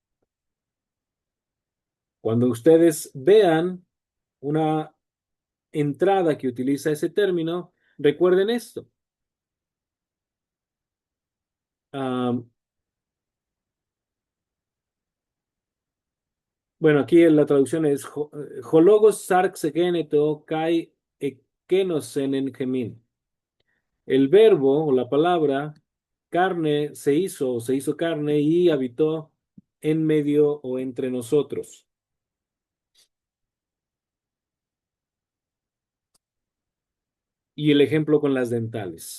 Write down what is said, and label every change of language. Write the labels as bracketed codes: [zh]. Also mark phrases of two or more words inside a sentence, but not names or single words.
[es] Cuando ustedes vean una entrada que utiliza ese término, recuerden esto. Um, Bueno, aquí en la traducción es [el] ὁ λόγος σὰρξ ἐγένετο καὶ ἐσκήνωσεν ἐν ἡμῖν. [es] El verbo o la palabra carne se hizo carne y habitó en medio o entre nosotros. Y el ejemplo con las dentales.